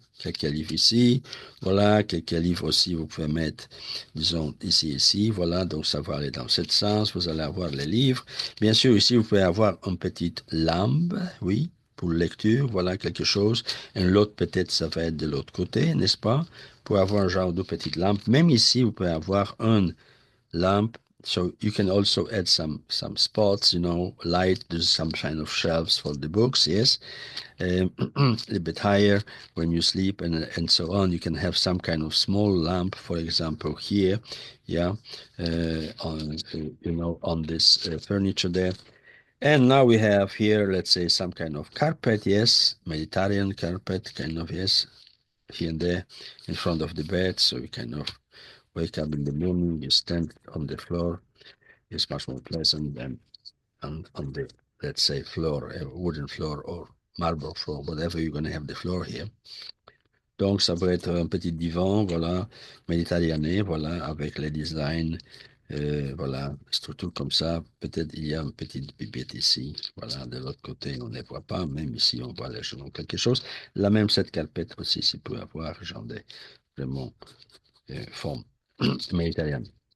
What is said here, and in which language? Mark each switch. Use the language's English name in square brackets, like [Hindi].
[French] Quelques livres ici, voilà, quelques livres aussi, vous pouvez mettre, disons, ici, voilà, donc ça va aller dans ce sens, vous allez avoir les livres. Bien sûr, ici, vous pouvez avoir une petite lampe, oui, pour lecture, voilà, quelque chose. Et l'autre, peut-être, ça va être de l'autre côté, n'est-ce pas? Pour avoir un genre de petite lampe. Même ici, vous pouvez avoir un lamp. [English] So you can also add some spots, light. There's some kind of shelves for the books. Yes, a little bit higher when you sleep and so on. You can have some kind of small lamp, for example, here, yeah, on this furniture there. And now we have here, let's say, some kind of carpet. Yes, Mediterranean carpet, kind of, yes, here and there in front of the bed. So you kind of wake up in the morning, you stand on the floor. It's much more pleasant than on the, let's say, floor, a wooden floor or marble floor, whatever you're going to have the floor here. [French] Donc, ça va être un petit divan, voilà, méditerranéen, voilà, avec les designs, voilà, structure comme ça. Peut-être il y a une petite bibette ici, voilà, de l'autre côté, on ne les voit pas, même ici, on voit légèrement quelque chose. La même, cette carpette aussi, ça peut avoir, genre, des, vraiment, forme méditerranéenne.